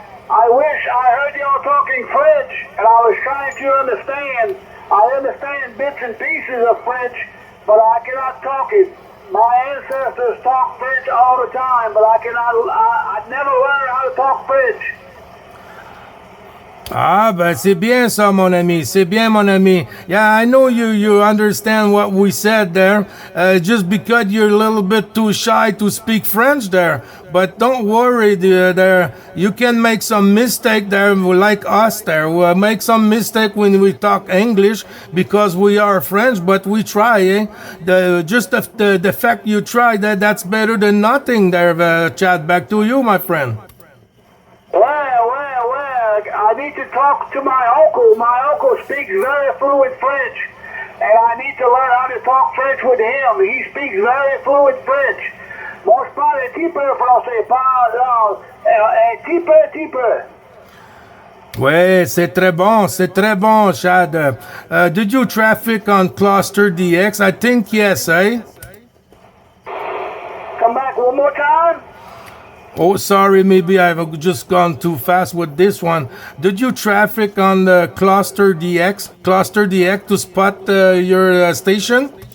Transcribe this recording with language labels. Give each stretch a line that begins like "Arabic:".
English: I wish I heard y'all talking French, and I was trying to understand. I understand bits and pieces of French, but I cannot talk it. My ancestors talk French all the time, but I never learned how to talk French.
French: Ah, ben c'est bien ça, mon ami. C'est bien, mon ami.
English: Yeah, I know you understand what we said there. Just because you're a little bit too shy to speak French there. But don't worry, there you can make some mistake there, like us there. We'll make some mistake when we talk English because we are French, but we try, eh? The fact you try, that's better than nothing there, Chad. Back to you, my friend. Well, I need to talk to my uncle. My uncle speaks very fluent French, and I need to learn how to talk French with him. He speaks very fluent French.
French: Mon je parle un petit peu français, pas un petit peu. Ouais, c'est très bon, Chad.
English: Did you traffic on Cluster DX? I think yes, eh? Come back one more time. Oh, sorry, maybe I've just gone too fast with this one. Did you traffic on the Cluster DX to spot your station?